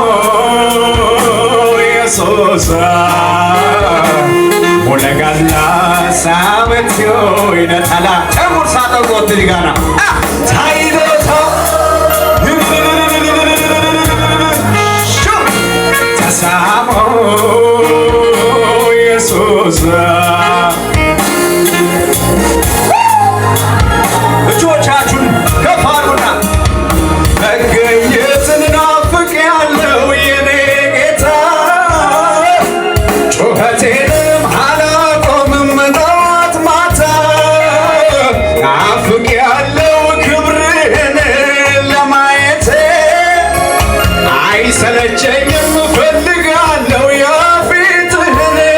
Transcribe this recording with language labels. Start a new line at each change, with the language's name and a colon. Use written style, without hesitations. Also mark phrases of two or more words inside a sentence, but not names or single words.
Amharic: ኢየሱሳ ሙለጋላ ሳመትዮ ይነጠላ ጨሙር ሳጠቆት ሊጋና ታይዶታው ተሳሞ ኢየሱስ እጆቻችሁን ከፍ አድርጉና መገኘትን ናፍቄያለሁ የኔ ጌታ ጩኸቴንም አላቆምም ጠዋት ማታ ናፍቄያለሁ ክብርህን ለማየት አይሰለቸኝም እፈልጋለሁ የፊትህን